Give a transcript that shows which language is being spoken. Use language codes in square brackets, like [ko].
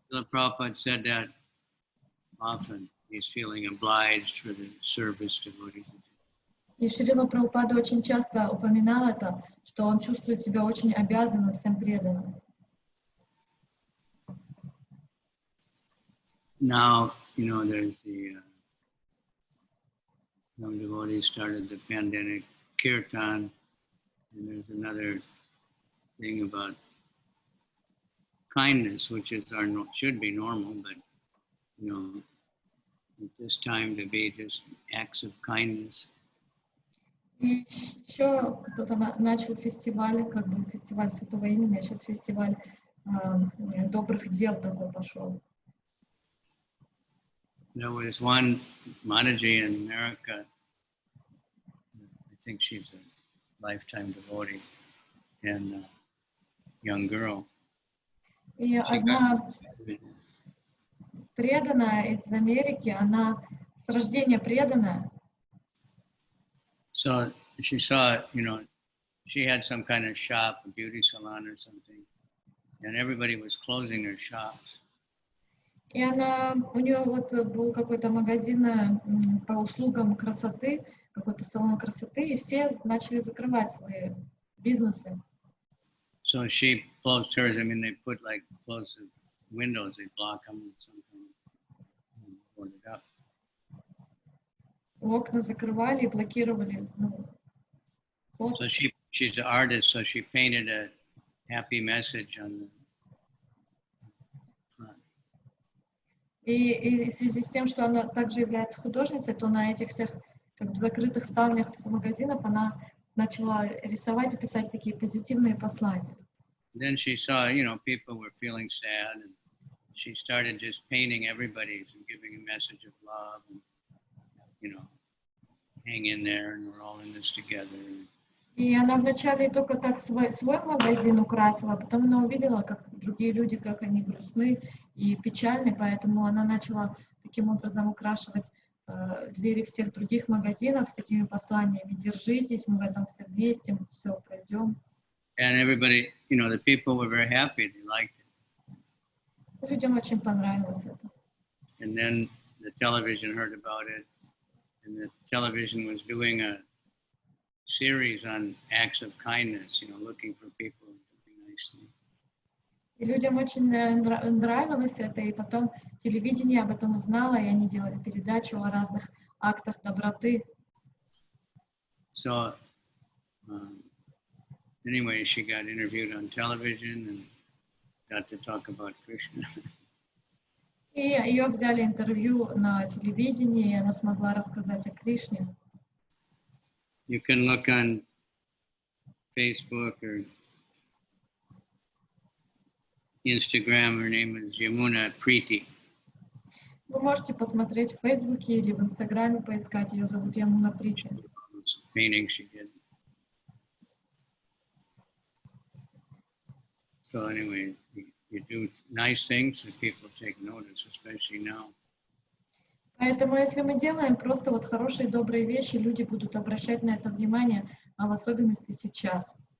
[en] The Prabhupada said that often. He's feeling obliged for the service devotees. [ru] И Шрила Прабхупада очень часто упоминал это, что он чувствует себя очень обязанным всем преданным. [en] Now, you know, there's some devotees started the pandemic kirtan, and there's another thing about kindness, which is should be normal, but you know, at this time to be just acts of kindness. [ru] И еще кто-то начал фестиваль, как бы фестиваль святого имени, а сейчас фестиваль добрых дел такой пошел. [en] There was one Mataji in America, I think she's a lifetime devotee, and a young girl. [ru] И одна преданная из Америки, она с рождения преданная. [en] So she saw, you know, she had some kind of shop, a beauty salon or something, and everybody was closing their shops. [ru] И у нее вот был какой-то магазин по услугам красоты, какой-то салон красоты, и все начали закрывать свои бизнесы. [en] So she closed hers. I mean, they put like close the windows, they block them with something, board it up. [ru] Окна закрывали и блокировали. [en] So she's an artist, so she painted a happy message on the front. [ru] И в связи с тем, что она также является художницей, то на этих всех как бы закрытых ставнях магазинов она начала рисовать и писать такие позитивные послания. [en] Then she saw, people were feeling sad, and she started just painting everybody and giving a message of love, and hang in there, and we're all in this together. [ru] И она вначале только так свой магазин украсила, а потом она увидела, как другие люди, как они грустны и печальны, поэтому она начала таким образом украшивать двери всех других магазинов с такими посланиями: держитесь, мы в этом все вместе, мы все пройдем. [en] And everybody, the people were very happy, they liked it. [ru] Людям очень понравилось это. [en] And then the television heard about it, and the television was doing a series on acts of kindness, looking for people doing nice things. [ru] И людям очень нравилось это, и потом телевидение об этом узнало, и они делали передачу о разных актах доброты. [en] So, anyway, she got interviewed on television and got to talk about Krishna. [ru] И ее взяли интервью на телевидении, и она смогла рассказать о Кришне. [en] You can look on Facebook or Instagram. Her name is Yamuna Preeti. [ru] Вы можете посмотреть в Фейсбуке или в Инстаграме, поискать. Ее зовут Ямуна Прити. [en] Painting she did. So anyway, you do nice things and people take notice, especially now. [ru] Поэтому, если мы делаем просто вот хорошие, добрые вещи, люди будут обращать на это внимание, а в особенности сейчас.